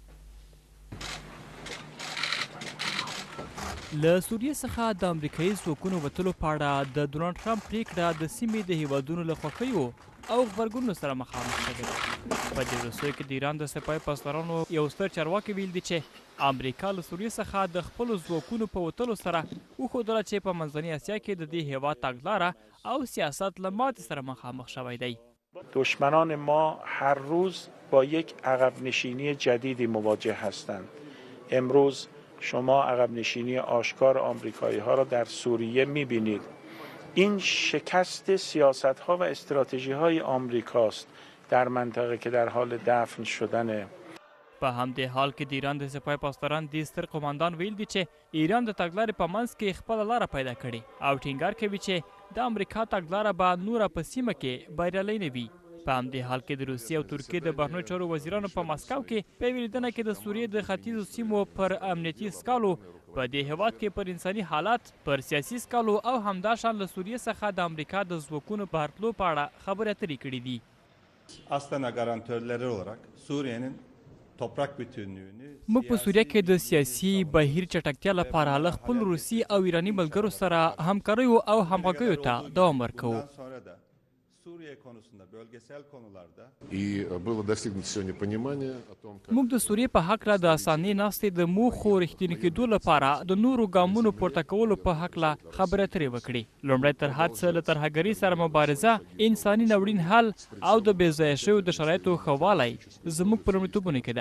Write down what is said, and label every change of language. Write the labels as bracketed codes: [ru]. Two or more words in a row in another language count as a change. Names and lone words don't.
[ps] له سوریې څخه د امریکایي ځواکونو وتلو په اړه د ډونالډ ټرمپ پریکړه د سیمې د هیوادونو له خوښیو او غبرګونونو سره مخامخ شوې ده. په دې وروستیو کې د ایران د سپاه پاسدارانو یو ستر چارواکي ویل دي چې امریکا له سوریې څخه د خپلو ځواکونو په وتلو سره وښودله چې په منځنۍ اسیا کې د دې هیواد تګلاره او سیاست له ماتې سره مخامخ شوی دی. [fa] دشمنان ما هر روز با یک عقب نشینی جدیدی مواجه هستند. امروز شما عقب نشینی آشکار آمریکایی ها را در سوریه می‌بینید. این شکست سیاست ها و استراتژی های آمریکاست در منطقه که در حال دفن شدنه. [ps] په همدې حال کې د ایران د سپاه پاسداران د ستر قماندان ویل دي چې ایران د تګلارې په منځ کې خپله لاره پیدا کړې او ټینګار کوي چې د امریکا تګلاره به نوره په سیمه کې بریالۍ نه وي. په همدې حال کې د روسیې او ترکیې د بهرنیو چارو وزیرانو په مسکو کې په یوې لیدنه کې د سوریې د ختیځو سیمو پر امنیتي سکالو، په دې هیواد کې پر انساني حالات، پر سیاسي سکالو او همداشان له سوریې څخه د امریکا د ځواکونو په هرتلو په اړه خبرې اترې کړې دي. [tr] Astana garantörleri olarak Suriye'nin toprak bütünlüğünü [ps] موږ په سوریه کې د سیاسي بهیر چټکتیا لپاره له خپل روسي او ایراني ملګرو سره همکاریو او همغږیو ته دوام ورکوو. [tr] Suriye konusunda bölgesel konularda [ps] موږ د سوریې په هکله د اسانۍ ناستې د موخو رښتینې کېدو لپاره د نورو ګامونو پورته کولو په هکله خبرې اترې وکړې. لومړی تر هر څه له ترهګرۍ سره مبارزه، انساني ناورین حل او د بې ځایه شویو د شرایطو ښه والی زموږ په لومړیتوبونو کې ده.